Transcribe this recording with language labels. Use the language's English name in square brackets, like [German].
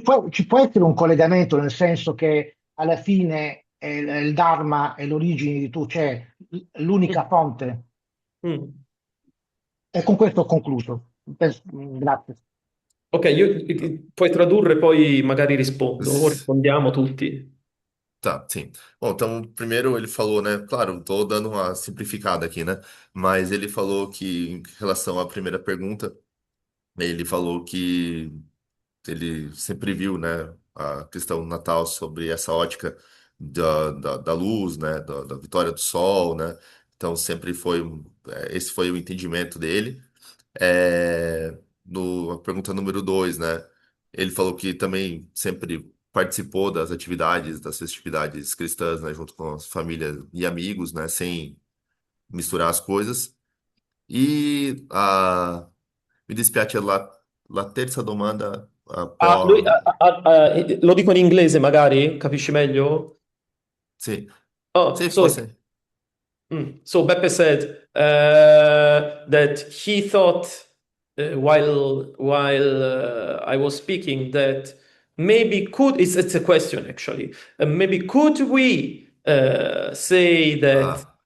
[Italian] ci può essere un collegamento nel senso che alla fine il Dharma è l'origine di tutto, cioè l'unica fonte. Mm. E con questo ho concluso. Grazie. Ok, puoi tradurre, poi magari rispondo, o rispondiamo tutti. [Portuguese] Tá, sim. Bom, então, primeiro ele falou, né? Claro, tô dando uma simplificada aqui, né? Mas ele falou que, em relação à primeira pergunta, ele falou que ele sempre viu, né, a questão do Natal sobre essa ótica da luz, né, da vitória do sol, né? Então, sempre foi, esse foi o entendimento dele. No, a pergunta número dois, né? Ele falou que também sempre participou das atividades, das festividades cristãs, né? Junto com as famílias e amigos, né? Sem misturar as coisas. [Italian] E mi dispiace la terza domanda un Ah, lui, po'. lo dico in inglese, magari, capisci meglio? Sì, Oh, sì, forse. [English] So Beppe said that he thought while I was speaking that maybe it's a question actually, maybe could we say that